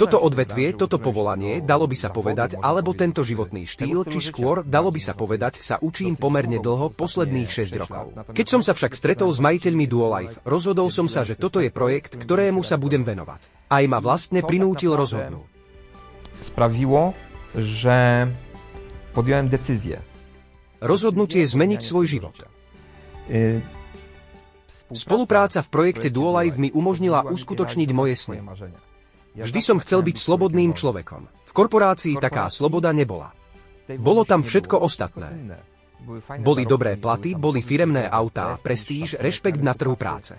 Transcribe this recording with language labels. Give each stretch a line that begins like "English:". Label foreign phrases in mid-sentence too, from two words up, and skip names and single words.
Slovak: Toto odvetvie, toto povolanie, dalo by sa povedať, alebo tento životný štýl, či skôr, dalo by sa povedať, sa učím pomerne dlho, posledných 6 rokov. Keď som sa však stretol s majiteľmi Duolife, rozhodol som sa, že toto je projekt, ktorému sa budem venovať. Aj ma vlastne prinútil rozhodnúť.
Polish: Sprawiło, że podjąłem decyzję.
Slovak: Rozhodnutie zmeniť svoj život. Spolupráca v projekte Duolife mi umožnila uskutočniť moje sny. Vždy som chcel byť slobodným človekom. V korporácii taká sloboda nebola. Bolo tam všetko ostatné. Boli dobré platy, boli firemné autá, prestíž, rešpekt na trhu práce.